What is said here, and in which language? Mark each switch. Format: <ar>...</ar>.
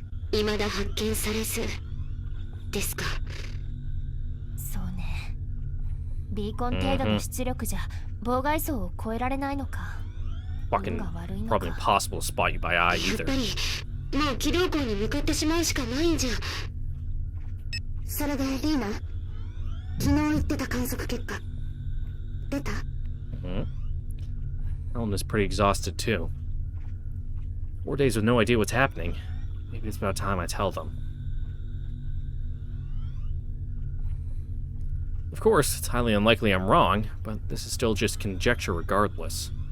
<ja>未だ発見されずですか。そうね。ビーコン程度の出力じゃ妨害層を越えられないのか。</ja> <en>Fucking probably impossible to spot you by eye either.</en> <ja>やっぱりもう軌道港に向かってしまうしかないんじゃ。それでリーナ、昨日言ってた観測結果出た</ja> <en>？Helen is pretty exhausted too. 4 days with no idea what's happening. Maybe it's about time I tell them. Of course, it's highly unlikely I'm wrong, but this is still just conjecture regardless.</en>